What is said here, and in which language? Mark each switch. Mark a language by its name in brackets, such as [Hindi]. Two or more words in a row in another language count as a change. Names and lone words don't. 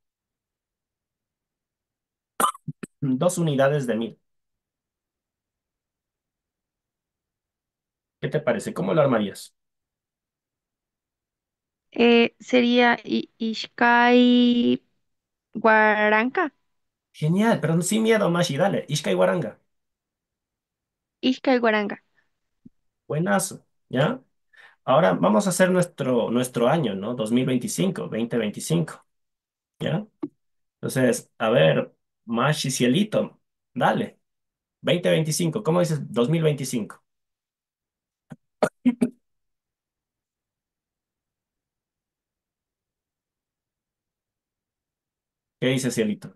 [Spanish] 2 unidades de 1000. ¿Qué te parece? ¿Cómo lo armarías? [Quechua] Sería Ishkai Guaranca. [Spanish] Genial, pero sin miedo, Mashi, dale. [Quechua] Ishka y Waranga. Ishkai Guaranga. [Spanish] Buenazo, ¿ya? Ahora vamos a hacer nuestro año, ¿no? 2025, 2025, ¿ya? Entonces, a ver, Mashi Cielito, dale. 2025, ¿cómo dices 2025? ¿Qué dice Cielito?